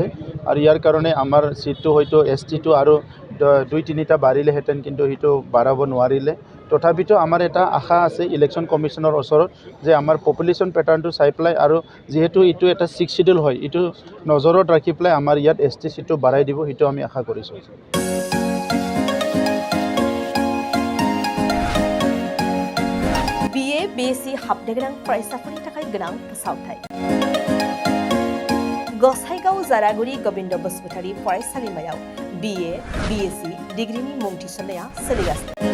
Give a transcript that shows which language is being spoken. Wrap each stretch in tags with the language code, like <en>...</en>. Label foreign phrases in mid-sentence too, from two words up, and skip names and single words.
<as>আৰু ইয়াৰ কাৰণে আমাৰ ছিটটো হয়তো STটো আৰু 2-3টা বাঢ়িলেহেঁতেন, কিন্তু সেইটো বাঢ়াব নোৱাৰিলে। তথাপিতো আমাৰ এটা আশা আছে ইলেকশ্যন কমিশ্যনৰ ওচৰত যে আমাৰ পপুলেশ্যন পেটাৰ্ণটো চাই পেলাই, আৰু যিহেতু এইটো এটা 6th শিডিউল হয়, এইটো নজৰত ৰাখি পেলাই আমাৰ ইয়াত ST ছিটটো বাঢ়াই দিব, সেইটো আমি আশা কৰিছোঁ।</as> <brx>BA BSc हाबनो गोनां फरायसाफोरनि थाखाय गोनां फोसावथाय। गसाइगाव जारागुरि गोविन्द बसुमतारी फरायसालिमायाव BA BSc डिग्रीनि मुं थिसननाया सोलिगासिनो।</brx>